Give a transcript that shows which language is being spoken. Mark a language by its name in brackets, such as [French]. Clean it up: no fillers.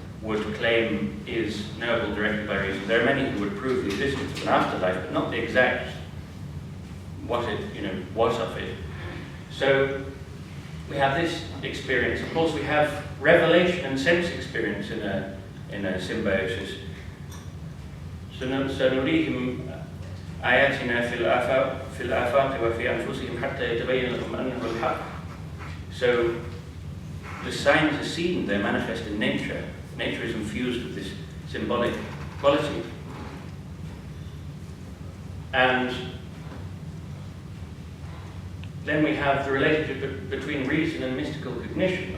[English] would claim is knowable directly by reason. There are many who would prove the existence of an afterlife, but not the exact what of it. So we have this experience. Of course, we have revelation and sense experience in a symbiosis. [Arabic] سنريهم آياتنا في الآفاق وفي أنفسهم حتى يتبين لهم أنه الحق. [English] So the signs are seen, they're manifest in nature. Nature is infused with this symbolic quality. And then we have the relationship between reason and mystical cognition.